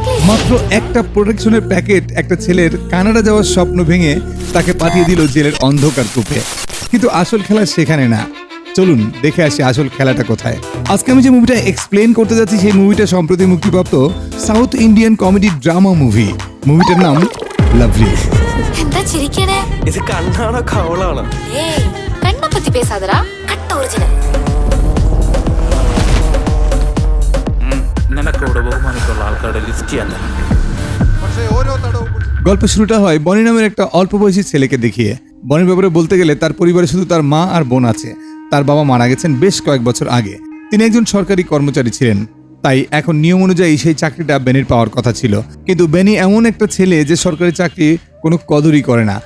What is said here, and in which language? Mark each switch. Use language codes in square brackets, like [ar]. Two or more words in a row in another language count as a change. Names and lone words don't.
[bn] মাত্র একটা প্রোটেকশনের প্যাকেট একটা ছেলের কানাডা যাওয়ার স্বপ্ন ভেঙে তাকে পাঠিয়ে দিল জেলের অন্ধকার কূপে। কিন্তু আসল খেলা সেখানে না। চলুন দেখে আসি আসল খেলাটা কোথায়। আজকে আমি যে মুভিটা এক্সপ্লেন করতে যাচ্ছি সেই মুভিটা সম্প্রতি মুক্তিপ্রাপ্ত সাউথ ইন্ডিয়ান কমেডি ড্রামা মুভি। মুভিটার নাম লাভলি। [ml] എന്താ ചിരിക്കണേ? ഇത് കണ്ണാണോ കവളാണോ? ഏയ് കണ്ണെ പറ്റി പേസാതടാ. കട്ട ഒറിജിനൽ. നിനക്കോട് ബഹുമാനിക്കുള്ള ആൾക്കാരുടെ ലിസ്റ്റ് ചെയ്യാൻ തന്നെ. [bn] গল্প শুরুটা হয় বনি নামের একটা অল্প বয়সী ছেলেকে দেখিয়ে। বনির ব্যাপারে বলতে গেলে তার পরিবারে শুধু তার মা আর বোন আছে। তার বাবা মারা গেছেন বেশ কয়েক বছর আগে। তিনি একজন সরকারি কর্মচারী ছিলেন, তাই এখন নিয়ম অনুযায়ী সেই চাকরিটা বেনির পাওয়ার কথা ছিল। কিন্তু বেনি এমন একটা ছেলে যে সরকারি চাকরি কোনো কদরই করে না।